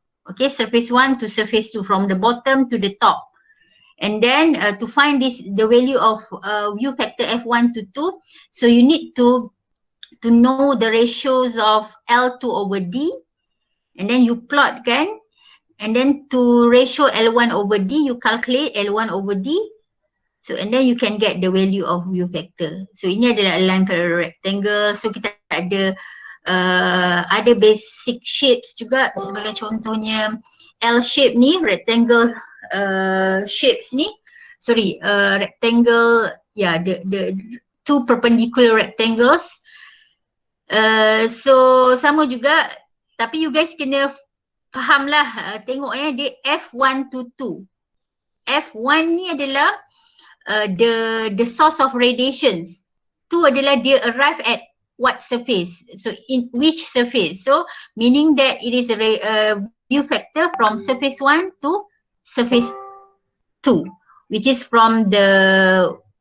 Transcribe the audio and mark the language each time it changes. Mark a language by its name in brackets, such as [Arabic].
[English] Okay, surface 1 to surface 2 from the bottom to the top. And then to find the value of view factor F1 to 2, so you need to know the ratios of L2 over D. And then you plot kan, and then to ratio L1 over D, you calculate L1 over D. So and then you can get the value of view factor. [Malay] So ini adalah align parallel rectangle. So kita ada basic shapes juga, sebagai contohnya L shape ni, rectangle shapes ni. [English] Sorry, rectangle, yeah, the two perpendicular rectangles. [Malay] So sama juga, tapi you guys kena faham lah, tengok dia F1 to 2. [English] F1 ni adalah the source of radiations. 2 adalah dia arrive at what surface, so in which surface. So meaning that it is a view factor from surface 1 to surface 2, which is from the